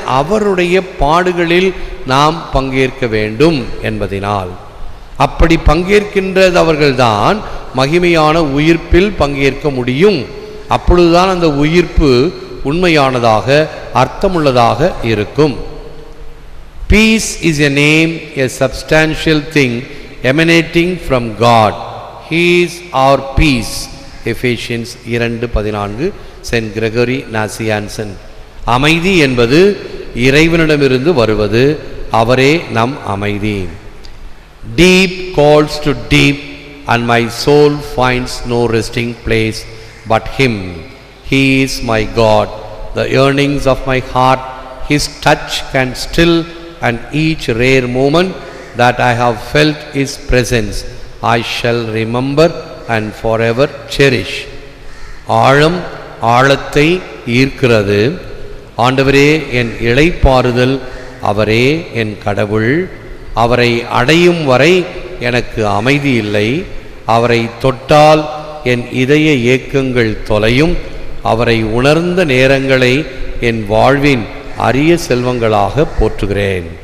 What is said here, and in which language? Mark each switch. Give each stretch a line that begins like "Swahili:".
Tamil: அவருடைய பாடுகளில் நாம் பங்கேற்க வேண்டும் என்பதினால். அப்படி பங்கேற்கின்றவர்கள்தான் மகிமையான உயிர்ப்பில் பங்கேற்க முடியும். அப்பொழுதுதான் அந்த உயிர்ப்பு உண்மையானதாக அர்த்தமுள்ளதாக இருக்கும்.
English: Peace is a name, a substantial thing emanating from God. He is our peace. Ephesians 2:14, Saint Gregory Nazianzen.
Tamil: அமைதி என்பது இறைவனிடமிருந்து வருவது, அவரே நம் அமைதி.
English: Deep calls to deep, and my soul finds no resting place but Him. He is my God. The yearnings of my heart, His touch can still, and each rare moment that I have felt His presence, I shall remember and forever cherish.
Tamil: ஆழம் ஆழத்தை ஈர்க்கிறது. ஆண்டவரே என் இளைப்பாறுதல், அவரே என் கடவுள். அவரை அடையும் வரை எனக்கு அமைதி இல்லை. அவரை தொட்டால் என் இதய ஏக்கங்கள் தொலையும். அவரை உணர்ந்த நேரங்களை என் வாழ்வின் அரிய செல்வங்களாக போற்றுகிறேன்.